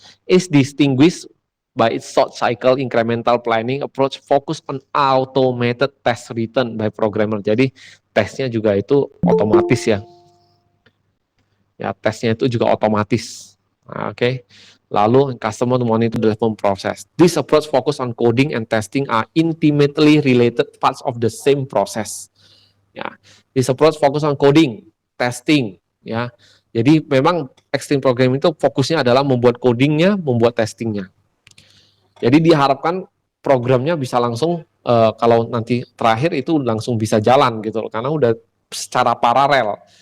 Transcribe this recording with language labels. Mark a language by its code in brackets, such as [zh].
[en] Is distinguished by its short cycle incremental planning approach focus on automated test written by programmer. [id] Jadi tesnya juga itu otomatis ya. Ya, tesnya itu juga otomatis. Nah, oke. [en] Lalu customer monitor development process. This approach focus on coding and testing are intimately related parts of the same process. Ya, this approach focus on coding, testing, ya. [id] Jadi memang extreme programming itu fokusnya adalah membuat codingnya, membuat testingnya. Jadi diharapkan programnya bisa langsung kalau nanti terakhir itu langsung bisa jalan gitu loh, karena udah secara paralel.